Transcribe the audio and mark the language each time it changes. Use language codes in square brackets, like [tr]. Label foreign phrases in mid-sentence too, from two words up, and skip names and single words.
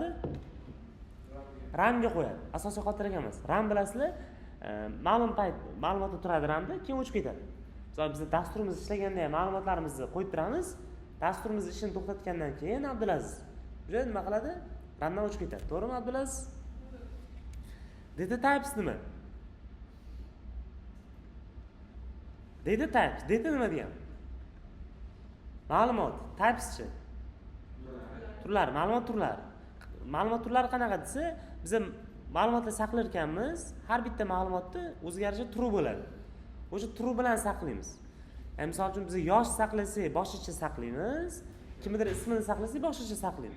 [uz] RAM-ga qo'yadi. Asosiy xotiraga emas. RAM bilasizlar, ma'lum payt ma'lumotlar turadi RAM-da, keyin o'chib ketadi. Misol biz dasturimiz ishlaganda ham ma'lumotlarimizni qo'yib turamiz. Dasturimiz ishini to'xtatgandan keyin Abdulaziz o'sha nima qiladi? RAM-dan o'chib ketadi. To'g'rimi Abdulaziz? [en] Data types [uz] nima? [en] Data types, [uz] data nima degan? Ma'lumot, types-chi. Turlar, ma'lumot turlari. Ma'lumot turlari qanaqa desa, biz ma'lumotlar saqlar ekanmiz, har bitta ma'lumotni o'zgarishi true bo'ladi. O'sha true bilan saqlaymiz. Ya'ni misol uchun biz yosh saqlasak, boshqacha saqlaymiz, kimnidir ismini saqlasak, boshqacha saqlaymiz.